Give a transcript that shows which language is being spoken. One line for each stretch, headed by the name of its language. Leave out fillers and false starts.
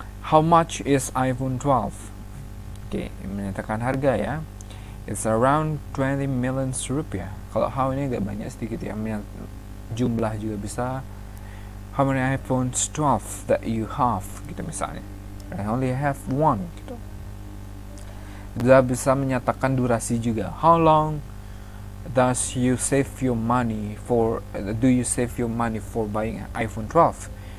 English: How much is iPhone 12? Okay,
Indonesian: menyatakan harga ya.
English: It's around 20 million rupiah.
Indonesian: Kalau how ini agak banyak sedikit ya. Jumlah juga bisa.
English: How many iPhones 12 that you have?
Indonesian: Gitu misalnya.
English: I only have one. Gitu.
Indonesian: Sudah bisa menyatakan durasi juga.
English: How long does you save your money for? Do you save your money for buying an iPhone 12?